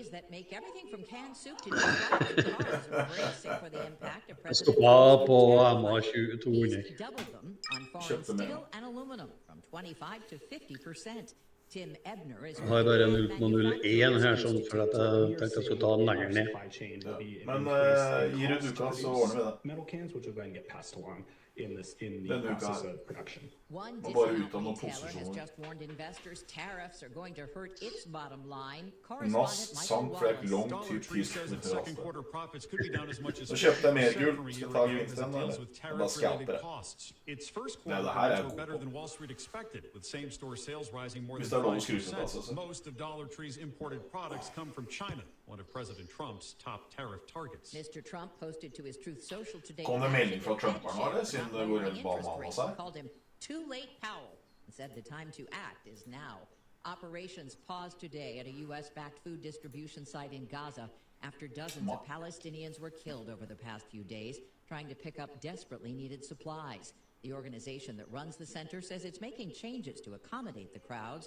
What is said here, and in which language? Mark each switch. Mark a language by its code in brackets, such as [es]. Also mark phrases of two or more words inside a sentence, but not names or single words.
[no] Jeg skal ha på MA 200. Kjøpte mer. Jeg har bare 0,01 her, sånn, for at jeg tenkte jeg skulle ta den lenger ned. Men gir ut uka, så ordner vi det. [en] In the process of production. One retailer has just warned investors tariffs are going to hurt its bottom line. Correspondent Michael Wallace. [no] Så kjøpte jeg mer gull, skal ta gevinsten, og da scalper jeg. [en] Its first [no] Det [en] quarter [no] her [en] was better than Wall Street expected, with same-store sales rising more than 5%. Most of Dollar Tree's imported products come from China, one of President Trump's top tariff targets. Mr. Trump posted to his Truth Social today. [no] Kom det melding fra Trump nå, eller? Siden det går rundt banen av seg? [en] Called him too late Powell and said the time to act is now. Operations paused today at a U.S.-backed food distribution site in Gaza after dozens of Palestinians were killed over the past few days trying to pick up desperately needed supplies. The organization that runs the center says it's making changes to accommodate the crowds.